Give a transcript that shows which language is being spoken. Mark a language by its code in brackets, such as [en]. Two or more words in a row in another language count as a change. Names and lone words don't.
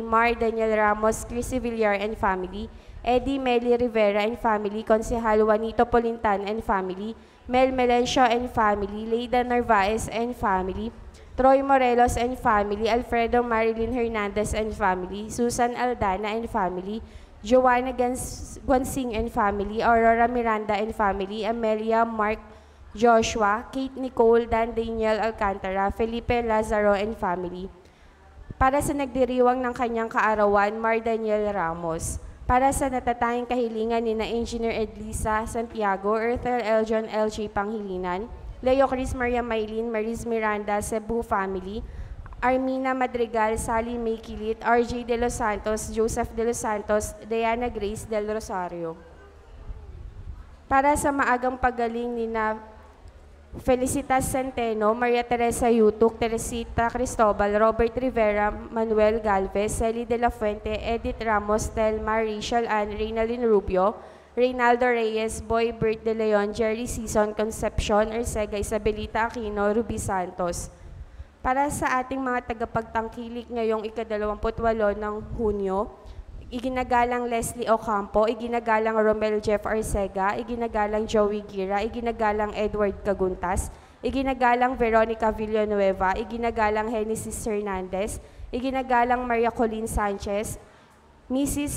[en] Mar Daniel Ramos, Chrissy Villar and family, Eddie Meli Rivera and family, Konsehal Juanito Polintan and family, Mel Melencio and family, Leida Narvaez and family, Troy Morelos and family, Alfredo Marilyn Hernandez and family, Susan Aldana and family, Joanna Guansing and family, Aurora Miranda and family, Amelia Mark Joshua, Kate Nicole, Dan Daniel Alcantara, Felipe Lazaro and family. [tl] Para sa nagdiriwang ng kanyang kaarawan, Mar Daniel Ramos. Para sa natatanging kahilingan ni na Engineer Edlisa Santiago, Earthel Eljon LJ Panghilinan, Leo Chris Maria Maylin, Maris Miranda, Cebu family, Armina Madrigal, Sally May Kilit, RJ De Los Santos, Joseph De Los Santos, Diana Grace Del Rosario. Para sa maagang pagaling ni na Felicitas Centeno, Maria Teresa Yutuk, Teresita Cristobal, Robert Rivera, Manuel Galvez, Celi De La Fuente, Edith Ramos, Telma, Rachel Ann, Reynalyn Rubio, Reynaldo Reyes, Boy Bert De Leon, Jerry Season, Concepcion, Ercega, Isabelita Aquino, Ruby Santos. Para sa ating mga tagapagtangkilik ngayong ika-28 ng Hunyo, iginagalang Leslie Ocampo, iginagalang Romel Jeff Arcega, iginagalang Joey Gira, iginagalang Edward Caguntas, iginagalang Veronica Villanueva, iginagalang Genesis Hernandez, iginagalang Maria Colleen Sanchez, Mrs.